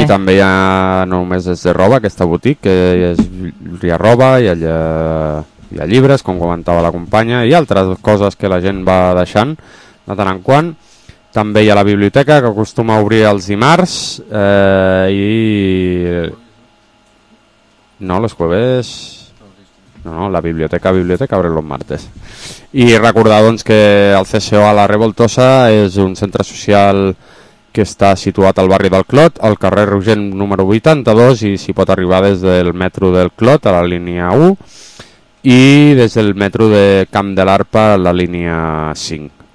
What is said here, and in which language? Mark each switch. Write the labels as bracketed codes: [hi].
[ca] I també hi ha no només des de roba, aquesta boutique, que hi ha roba, hi ha llibres, com comentava la companya, i altres coses que la gent va deixant de tant en quant. També hi ha la biblioteca, que acostuma a obrir els dimarts, i... [es] No, les jueves... No, la biblioteca abre los martes. [ca] I recordar doncs, que el CCO a la Revoltosa és un centre social que està situat al barri del Clot, al carrer Rogent número 82, i s'hi pot arribar des del metro del Clot a la línia 1 i des del metro de Camp de l'Arpa a la línia 5.